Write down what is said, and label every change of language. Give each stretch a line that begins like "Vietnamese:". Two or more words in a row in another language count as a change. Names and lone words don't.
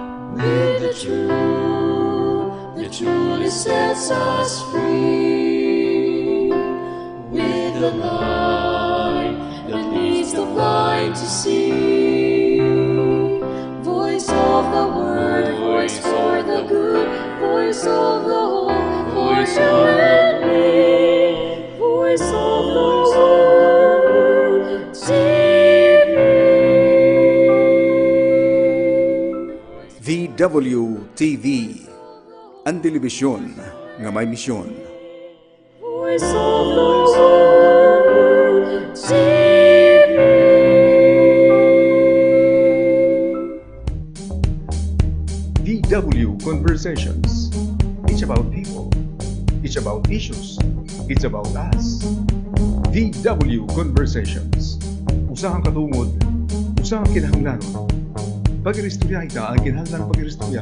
English: with the truth that truly sets us free, with the light that leads the blind to see. Voice of the word, voice for the good, voice of the whole, voice of the need, voice of the word, TV.
Hiligaynon: VWTV, ang telebisyon nga may misyon.
English: Voice of the word, TV. VW Conversations. It's about people. It's about issues. It's about us. VW Conversations.
Hiligaynon: Usahang katungod, usahang kinahanglanon. Pag-iristorya ita ang kinahanglan pag-iristorya.